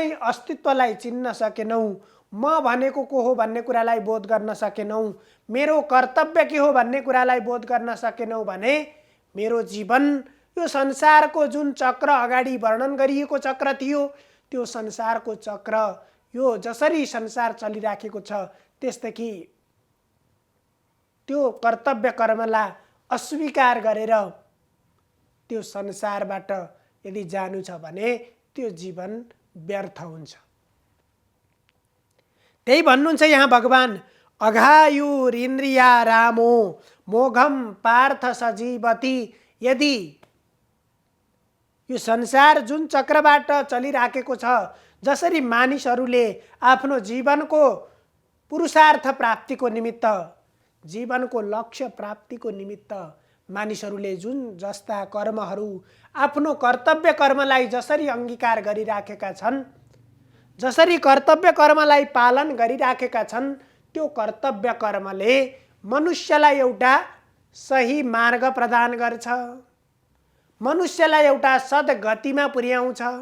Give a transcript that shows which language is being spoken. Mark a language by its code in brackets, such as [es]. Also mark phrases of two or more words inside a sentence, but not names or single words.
[ne] अस्तित्वलाई चिन्न सकेनौँ, म भनेको को हो भन्ने कुरालाई बोध गर्न सकेनौँ, मेरो कर्तव्य के हो भन्ने कुरालाई बोध गर्न सकेनौँ भने मेरो जीवन यो संसारको जुन चक्र अगाडि वर्णन गरिएको चक्र थियो, त्यो संसारको चक्र यो जसरी संसार चलिराखेको छ त्यसदेखि त्यो कर्तव्य कर्मलाई अस्वीकार गरेर त्यो संसारबाट यदि जानु छ भने त्यो जीवन व्यर्थ हुन्छ। त्यही भन्नुहुन्छ यहाँ भगवान, [sa] अघायुरिन्द्रिया रामो मोघम पार्थ सजीवती। [ne] यदि यो संसार जुन चक्रबाट चलिराखेको छ, जसरी मानिसहरूले आफ्नो जीवनको पुरुषार्थ प्राप्तिको निमित्त, जीवनको लक्ष्य प्राप्तिको निमित्त मानिसहरूले जुन जस्ता कर्महरू आफ्नो कर्तव्य कर्मलाई जसरी अंगीकार गरिराखेका छन्, जसरी कर्तव्य कर्मलाई पालन गरिराखेका छन्, त्यो कर्तव्य कर्मले मनुष्यलाई एउटा सही मार्ग प्रदान गर्छ, मनुष्यलाई एउटा सद्गतिमा पुर्याउँछ।